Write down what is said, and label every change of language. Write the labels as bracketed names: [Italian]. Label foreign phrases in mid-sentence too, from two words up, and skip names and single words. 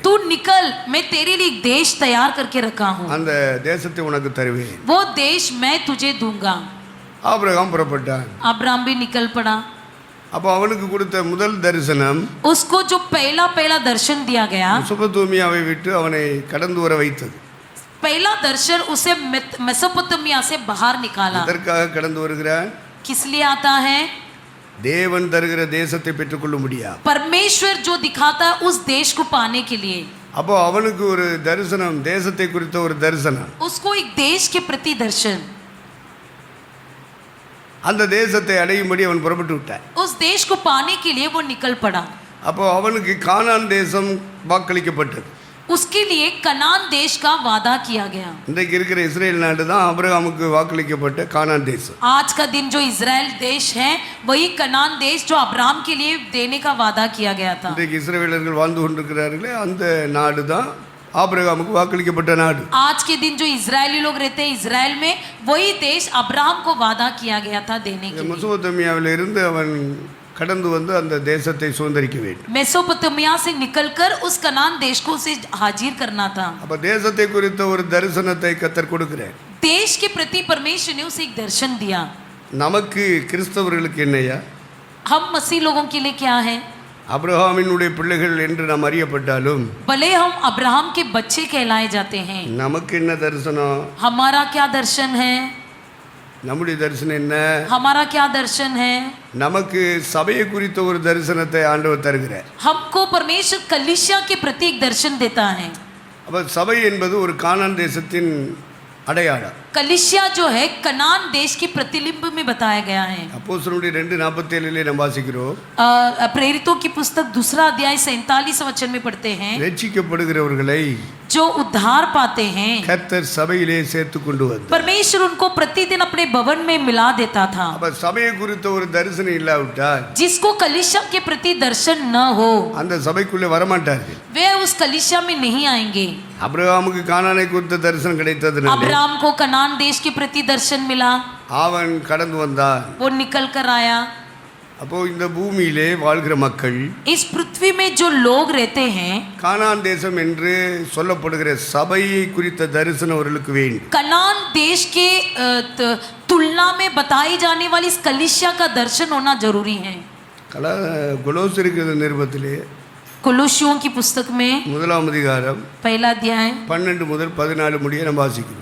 [Hindi] तू निकल, मैं तेरे लिए एक देश तैयार करके रखा हूँ. [Tamil] அந்த தேசத்தை உனக்கு தருவேன். [Hindi] वो देश मैं तुझे दूंगा. [Tamil] ஆபிரகாம் புறப்பட்டான். [Hindi] अब्राहम भी निकल पड़ा. [Tamil] அப்போ அவனுக்கு கொடுத்த முதல் தரிசனம் [Hindi] उसको जो पहला दर्शन दिया गया, [Tamil] மெசொப்பொத்தாமியாவை விட்டு அவனை கடந்து வர வைத்தது. [Hindi] पहला दर्शन उसे मेसोपोटामिया से बाहर निकाला। [Tamil] எதற்காக கடந்து வருகிறான்? [Hindi] किस लिए आता है? [Tamil] தேவன் தருகிற தேசத்தை பெற்றுக்கொள்ள முடியாது. [Hindi] परमेश्वर जो दिखाता है उस देश को पाने के लिए। [Tamil] அப்போ அவனுக்கு ஒரு தரிசனம், தேசத்தை குறித்த ஒரு தரிசனம். [Hindi] उसको एक देश के प्रति दर्शन। [Tamil] அந்த தேசத்தை அடையும்படி அவன் புறப்பட்டு விட்டான். [Hindi] उस देश को पाने के लिए वो निकल पड़ा। [Tamil] அப்போ அவனுக்கு கானான் தேசம் வாக்களிக்கப்பட்டது. [Hindi] उसके लिए कनान देश का वादा किया गया। [Tamil] இன்றைக்கு இருக்கிற இஸ்ரேல் நாடு தான் ஆபிரகாமுக்கு வாக்களிக்கப்பட்ட கானான் தேசம். [Hindi] आज का दिन जो इजराइल देश है वही कनान देश जो अब्राहम के लिए देने का वादा किया गया था। [Tamil] இன்றைக்கு இஸ்ரவேலர்கள் வாழ்ந்து கொண்டிருக்கிறார்களே அந்த நாடு தான் ஆபிரகாமுக்கு வாக்களிக்கப்பட்ட நாடு. [Hindi] आज के दिन जो इजरायली लोग रहते हैं इजराइल में वही देश अब्राहम को वादा किया गया था देने के लिए। [Tamil] மெசொப்பொத்தாமியாவில் இருந்து அவன் கடந்து வந்து அந்த தேசத்தை சுதந்திரிக்க வேண்டும். [Hindi] मेसोपोटामिया से निकलकर उस कनान देश को उसे हाजिर करना था। [Tamil] அப்ப தேசத்தை குறித்த ஒரு தரிசனத்தை கர்த்தர் கொடுக்கிறார். [Hindi] देश के प्रति परमेश्वर ने उसे एक दर्शन दिया। [Tamil] நமக்கு கிறிஸ்தவர்களுக்கு என்னையா? [Hindi] हम मसीह लोगों के लिए क्या है? [Tamil] அப்ரஹாமினுடைய பிள்ளைகள் என்று நாம் அறியப்பட்டாலும் [Hindi] भले हम अब्राहम के बच्चे कहलाए जाते हैं, [Tamil] நமக்கு என்ன தரிசனம்? [Hindi] हमारा क्या दर्शन है? [Tamil] நம்முடைய தரிசனம் என்ன? [Hindi] हमारा क्या दर्शन है? [Tamil] நமக்கு சபையை குறித்த ஒரு தரிசனத்தை ஆண்டவர் தருகிறார். [Hindi] हमको परमेश्वर कलीसिया के प्रति एक दर्शन देता है। [Tamil] அப்ப சபை என்பது ஒரு கானான் தேசத்தின் அடையாளம். [Hindi] कलीसिया जो है कनान देश के प्रतिबिंब में बताया गया है। [Tamil] அப்போஸ்தலருடைய 2:47 நாம் வாசிக்கிறோம். [Hindi] प्रेरितों की पुस्तक 2 अध्याय 47 वचन में पढ़ते हैं, [Tamil] ரட்சிக்கப்படுகிறவர்களை [Hindi] जो उद्धार पाते हैं [Tamil] கர்த்தர் சபையிலே சேர்த்து கொண்டு வந்தார். [Hindi] परमेश्वर उनको प्रतिदिन अपने भवन में मिला देता था। [Tamil] அப்ப சபையை குறித்த ஒரு தரிசனம் இல்லாவிட்டால் [Hindi] जिसको कलीसिया के प्रति दर्शन न हो [Tamil] அந்த சபைக்குள்ளே வரமாட்டார்கள். [Hindi] वे उस कलीसिया में नहीं आएंगे। [Tamil] அப்ரஹாமுக்கு கானானை குறித்த தரிசனம் கிடைத்ததுனால [Hindi] अब्राहम को कनान देश के प्रति दर्शन मिला, [Tamil] அவன் கடந்து வந்தான். [Hindi] वो निकल कर आया। [Tamil] அப்போ இந்த பூமியிலே வாழ்கிற மக்கள் [Hindi] इस पृथ्वी में जो लोग रहते हैं [Tamil] கானான் தேசம் என்று சொல்லப்படுகிற சபையை குறித்த தரிசனம் அவர்களுக்கு வேண்டும். [Hindi] कनान देश के तुलना में बताई जाने वाली इस कलीसिया का दर्शन होना जरूरी है। [Tamil] கொலோசியருக்கு நிருபத்திலே [Hindi] कुलुसियों की पुस्तक में [Tamil] 1 அதிகாரம் [Hindi] पहला अध्याय [Tamil] 12 முதல் 14 முடிய நம்ம வாசிக்கிறோம்.